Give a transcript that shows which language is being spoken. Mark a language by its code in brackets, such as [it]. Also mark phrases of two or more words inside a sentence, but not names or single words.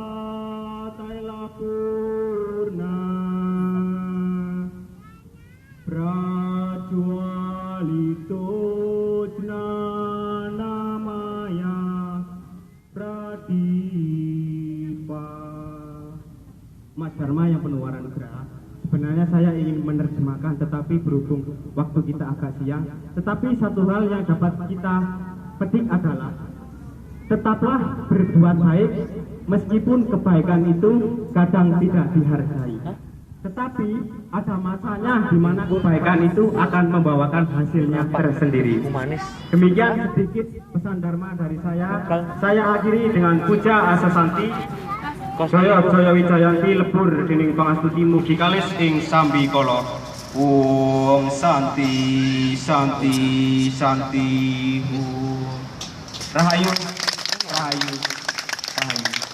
[sa] Tailapurna Prajualito Namaya Pradipa. [id] Mas Dharma yang penuh nugraha, sebenarnya saya ingin menerjemahkan, tetapi berhubung waktu kita agak siang. Tetapi satu hal yang dapat kita petik adalah tetaplah berbuat baik meskipun kebaikan itu kadang tidak dihargai. Tetapi ada masanya di mana kebaikan itu akan membawakan hasilnya tersendiri. Demikian sedikit pesan Dharma dari saya. Saya akhiri dengan puja asasanti. [jv] Jaya Jaya Wijayanti lebur dening pangastuti mugi kalis ing sambi kala. [sa] Om Santi Santi Santi. [jv] Rahayu Rahayu Rahayu.